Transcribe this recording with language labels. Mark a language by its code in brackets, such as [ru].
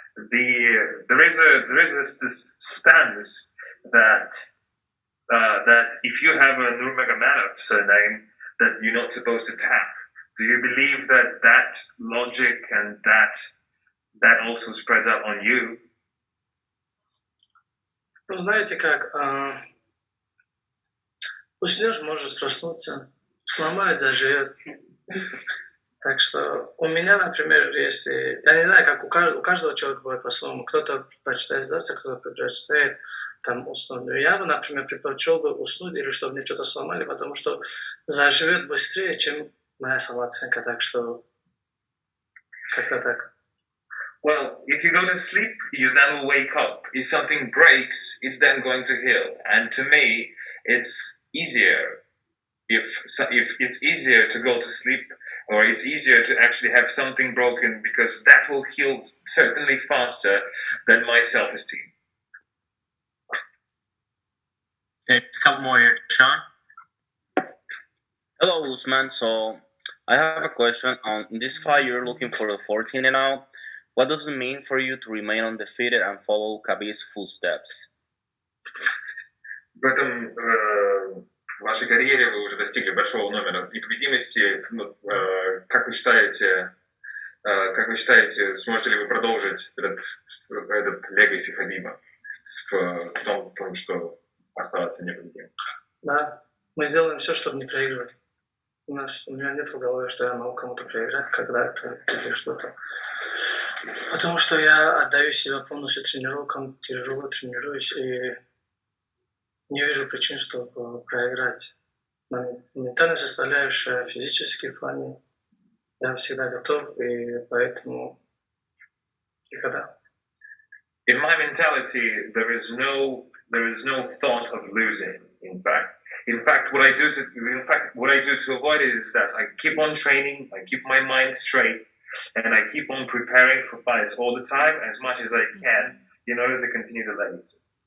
[en] There is this stance that if you have a Nurmagomedov surname, that you're not supposed to tap. Do you believe that logic and that also spreads out on you? [ru] Знаете как, уснешь, можешь проснуться, сломают, заживет. Так что у меня, например, если... Я не знаю, как у каждого человека бывает по-своему. Кто-то предпочитает сдаться, кто-то предпочитает там уснуть. Но я бы, например, предпочел бы уснуть или чтобы мне что-то сломали, потому что заживет быстрее, чем моя самооценка. Так что как-то так. [en] Well, if you go to sleep, you then will wake up. If something breaks, it's then going to heal. And to me, it's easier if it's easier to go to sleep, or it's easier to actually have something broken, because that will heal certainly faster than my self-esteem. Okay, a couple more here. Sean? Hello, Usman. So I have a question. In this fight, you're looking for the 14 and 0. What does it mean for you to remain undefeated and follow Khabib's footsteps? [ru] В этом в вашей карьере вы уже достигли большого номера непобедимости. Как вы считаете, сможете ли вы продолжить этот легаси Хабиба в том, что оставаться непобедимым? Да, мы сделаем все, чтобы не проигрывать. У меня нет в голове, что я могу кому-то проиграть когда-то или что-то. Потому что я отдаю себя полностью тренировкам, тяжело тренируюсь и не вижу причин, чтобы проиграть. Ментальная составляющая, физический плане, я всегда готов, и поэтому никогда. [en] In my mentality, there is no thought of losing. In fact, what I do to avoid it is that I keep on training, I keep my mind straight, and I keep on preparing for fights all the time, as much as I can, in order to continue the legacy.